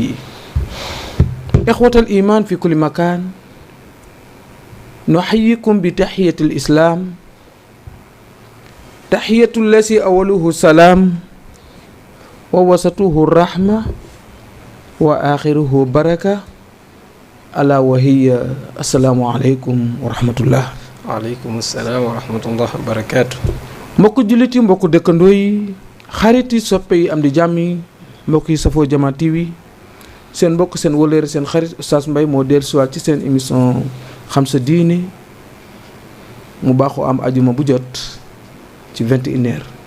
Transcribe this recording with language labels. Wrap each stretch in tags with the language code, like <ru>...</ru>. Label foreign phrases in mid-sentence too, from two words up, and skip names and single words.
<ar>إخوة الإيمان في كل مكان، نحييكم بتحية الإسلام، تحية الذي أوله السلام ووسطه الرحمة وآخره بركة، ألا وهي السلام عليكم ورحمة الله. وعليكم السلام ورحمة الله وبركاته.</ar> <wo>mbokku jullit yi, mbokku dëkkandoo yi, xarit yi, soppe yi, am di jàmm yi, mbokk yi safoo Jama TV, seen mbokk seen wëlëre seen xarit Oustaz Mbaye moo dellusiwaat ci seen émission xam sa diine mu baaxoo am ajuma bu jot ci 21h.</wo>